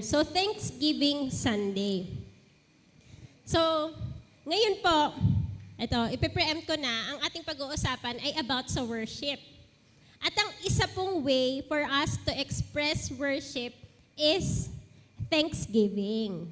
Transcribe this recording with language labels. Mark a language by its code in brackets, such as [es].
[en] So, Thanksgiving Sunday. [tl] So, ngayon po, ito, ipipreempt ko na, ang ating pag-uusapan ay about sa worship. At ang isa pong [en] way for us to express worship is Thanksgiving.